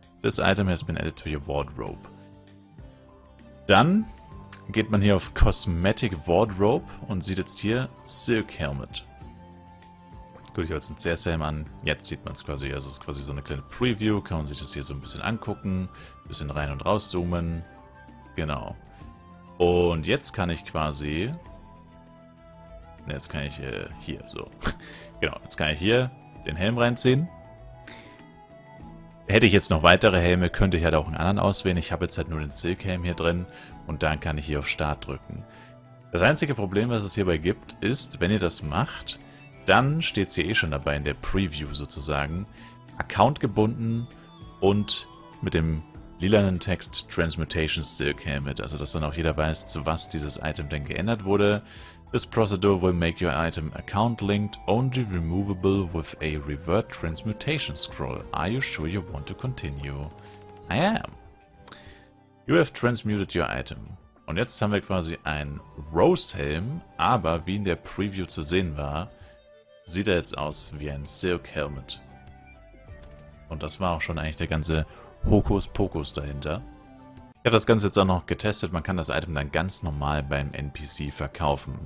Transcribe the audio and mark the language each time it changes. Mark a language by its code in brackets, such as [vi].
[en] This item has been added to your wardrobe. [de] Dann geht man hier auf Cosmetic Wardrobe und sieht jetzt hier Silk Helmet. Gut, ich habe jetzt einen CS-Helm an. Jetzt sieht man es quasi, also es ist quasi so eine kleine Preview. Kann man sich das hier so ein bisschen angucken, ein bisschen rein und raus zoomen. Genau. Und jetzt kann ich quasi... Ne, jetzt kann ich hier so. Genau, jetzt kann ich hier den Helm reinziehen. Hätte ich jetzt noch weitere Helme, könnte ich halt auch einen anderen auswählen. Ich habe jetzt halt nur den Silk-Helm hier drin und dann kann ich hier auf Start drücken. Das einzige Problem, was es hierbei gibt, ist, wenn ihr das macht, dann steht es hier eh schon dabei in der Preview sozusagen, Account gebunden und mit dem lilanen Text Transmutation Silk Helmet, also dass dann auch jeder weiß, zu was dieses Item denn geändert wurde. [en] This procedure will make your item account linked only removable with a revert transmutation scroll. Are you sure you want to continue? I am. You have transmuted your item. [de] Und jetzt haben wir quasi einen Rose-Helm, aber wie in der Preview zu sehen war, sieht er jetzt aus wie ein Silk Helmet. Und das war auch schon eigentlich der ganze Hokuspokus dahinter. Ich habe das Ganze jetzt auch noch getestet, man kann das Item dann ganz normal beim NPC verkaufen.